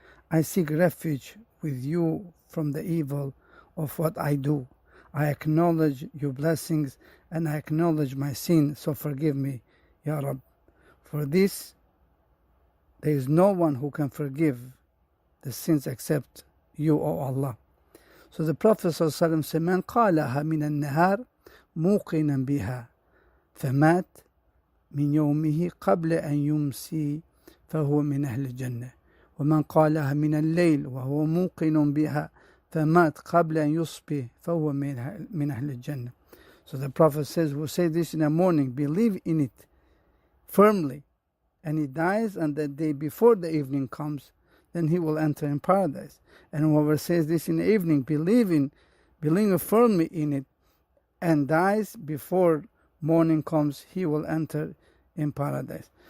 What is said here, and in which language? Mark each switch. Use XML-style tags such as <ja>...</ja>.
<en>I seek refuge with you from the evil of what I do. I acknowledge your blessings and I acknowledge my sin, so forgive me, Ya Rabb. For this, there is no one who can forgive the sins except you, O Allah. So the Prophet ﷺ said,</en> <ar>من قالها من النهار موقنا بها فمات من يومه قبل أن يمسي فهو من أهل الجنة ومن قالها من الليل وهو موقن بها فمات قبل أن يصبح فهو من أهل الجنة.</ar> <en>So the Prophet says, who say this in the morning, believe in it firmly, and he dies on the day before the evening comes, then he will enter in paradise. And whoever says this in the evening, believing firmly in it, and dies before morning comes, he will enter in paradise.</en>